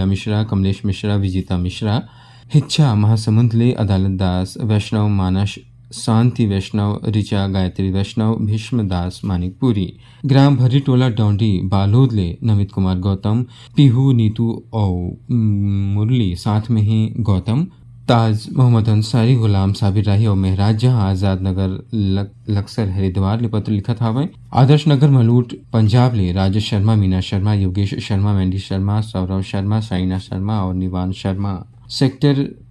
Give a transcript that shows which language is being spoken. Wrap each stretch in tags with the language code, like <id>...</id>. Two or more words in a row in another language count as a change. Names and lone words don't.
<hne>मिश्रा कमलेश मिश्रा विजिता मिश्रा हिच्छा महासमुंद ले अदालत दास वैष्णव मानस शांति वैष्णव ऋचा गायत्री वैष्णव भीष्म दास मानिकपुरी ग्राम भरीटोला डोंडी बालोद ले नमित कुमार गौतम पीहू नीतू और मुरली साथ में ही गौतम ताज मोहम्मद अंसारी गुलाम साबिर राही और महराज जहां आजाद नगर लक्सर हरिद्वार ले पत्र लिखत हावे आदर्श नगर मलूट पंजाब ले राजेश शर्मा मीना शर्मा योगेश शर्मा मैंडी शर्मा सौरव शर्मा साइना शर्मा और निवान शर्मा सेक्टर</hne>